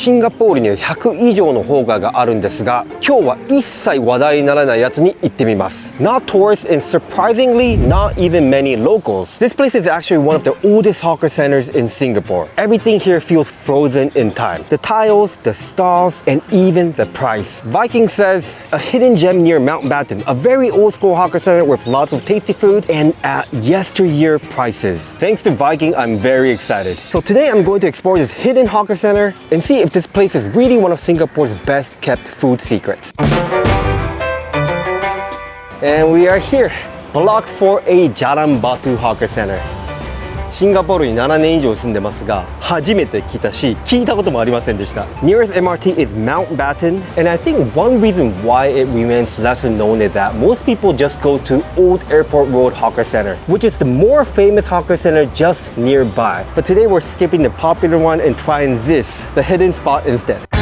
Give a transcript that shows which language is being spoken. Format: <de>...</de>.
<ja>シンガポールには100以上のホーガーがあるんですが、今日は一切話題にならないやつに行ってみます。</ja> <en>Not tourists and surprisingly not even many locals. This place is actually one of the oldest hawker centers in Singapore. Everything here feels frozen in time. The tiles, the stalls, and even the price. Viking says a hidden gem near Mountbatten, a very old school hawker center with lots of tasty food and at yesteryear prices. Thanks to Viking, I'm very excited. So today I'm going to explore this hidden hawker center and see if this place is really one of Singapore's best kept food secrets. And we are here, Block 4A Jalan Batu Hawker Centre.</en> <ja>シンガポールに7年以上住んでますが、初めて来たし、聞いたこともありませんでした。</ja> <en>Nearest MRT is Mountbatten, and I think one reason why it remains lesser known is that most people just go to Old Airport Road Hawker Centre, which is the more famous hawker center just nearby. But today we're skipping the popular one and trying this, the hidden spot instead.</en>